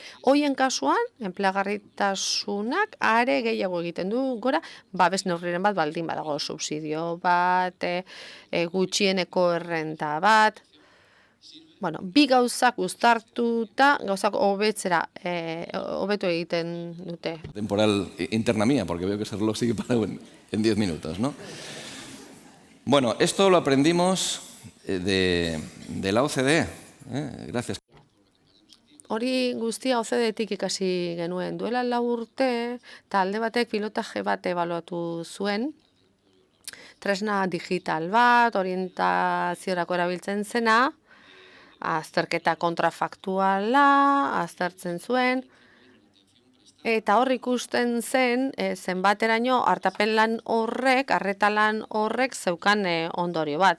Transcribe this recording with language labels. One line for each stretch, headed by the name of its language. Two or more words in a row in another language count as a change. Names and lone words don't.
Basque: Horien kasuan, enplegarritasunak are gehiago egiten du gora, babes neurriren bat baldin badago, subsidio bat, gutxieneko errenta bat. Bueno, bi gauzak uztartuta, gauzak hobetu egiten dute.
Spanish: Temporal interna mía, porque veo que ese reloj sigue parado en 10 minutos, ¿no? Bueno, esto lo aprendimos de la OCDE. Gracias.
Basque: Hori guztia OCDE-tik ikasi genuen. Duela 4 urte, talde batek pilotaje bat ebaluatu zuen, tresna digital bat, orientaziorako erabiltzen zena, azterketa kontrafaktuala, aztertzen zuen, eta hor ikusten zen, zenbateraino hartapen lan horrek, arreta lan horrek zeukan ondorio bat.